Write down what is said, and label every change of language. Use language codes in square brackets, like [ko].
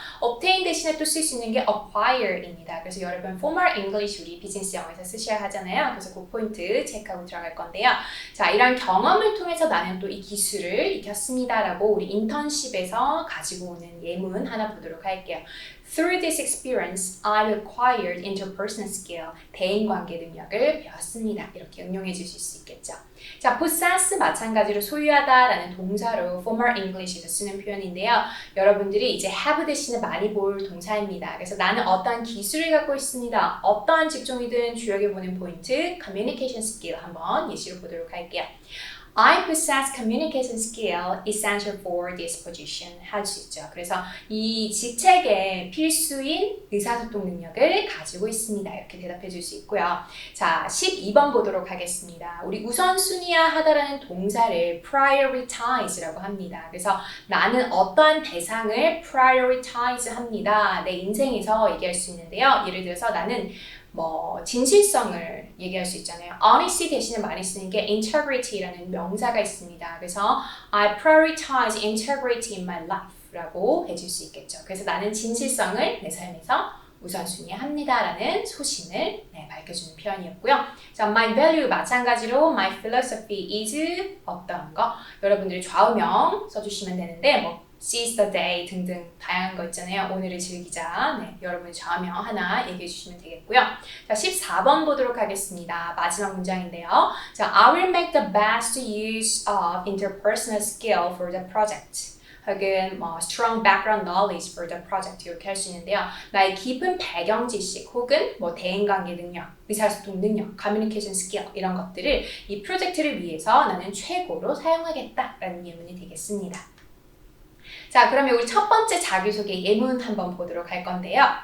[ko] obtain 대신에 또 쓸 수 있는 게 acquire입니다. 그래서 여러분 formal English 우리 비즈니스 영어에서 쓰셔야 하잖아요. 그래서 그 포인트 체크하고 들어갈 건데요. 자, 이런 경험을 통해서 나는 또 이 기술을 익혔습니다 라고 우리 인턴십에서 가지고 오는 예문 하나 보도록 할게요. [en] Through this experience, I acquired interpersonal skill, [ko] 대인관계 능력을 배웠습니다. 이렇게 응용해 주실 수 있겠죠. 자, possess 마찬가지로 소유하다라는 동사로 formal English에서 쓰는 표현인데요. 여러분들이 이제 have 대신에 많이 볼 동사입니다. 그래서 나는 어떠한 기술을 갖고 있습니다. 어떠한 직종이든 주역에 보는 포인트, communication skill 한번 예시로 보도록 할게요. [en] I possess communication skill essential for this position [ko] 할 수 있죠. 그래서 이 직책에 필수인 의사소통 능력을 가지고 있습니다. 이렇게 대답해 줄 수 있고요. 자, 12번 보도록 하겠습니다. 우리 우선순위화 하다라는 동사를 prioritize라고 합니다. 그래서 나는 어떠한 대상을 prioritize 합니다. 내 인생에서 얘기할 수 있는데요. 예를 들어서 나는 진실성을 얘기할 수 있잖아요. honesty 대신에 많이 쓰는 게 integrity라는 명사가 있습니다. 그래서 [en] I prioritize integrity in my life [ko] 라고 해줄 수 있겠죠. 그래서 나는 진실성을 내 삶에서 우선순위합니다 라는 소신을 밝혀주는 표현이었고요. 자, my value 마찬가지로 my philosophy is 어떤 거 여러분들이 좌우명 써주시면 되는데 [en] seize the day [ko] 등등 다양한 거 있잖아요. 오늘을 즐기자. 네, 여러분의 좌우명 하나 얘기해 주시면 되겠고요. 자, 14번 보도록 하겠습니다. 마지막 문장인데요. [en] 자, I will make the best use of interpersonal skill for the project. [ko] 혹은 [en] strong background knowledge for the project [ko] 이렇게 할 수 있는데요. 나의 깊은 배경 지식 혹은 대인관계 능력, 의사소통 능력, communication skill 이런 것들을 이 프로젝트를 위해서 나는 최고로 사용하겠다라는 예문이 되겠습니다. 자, 그러면 우리 첫 번째 자기소개 예문 한번 보도록 할 건데요.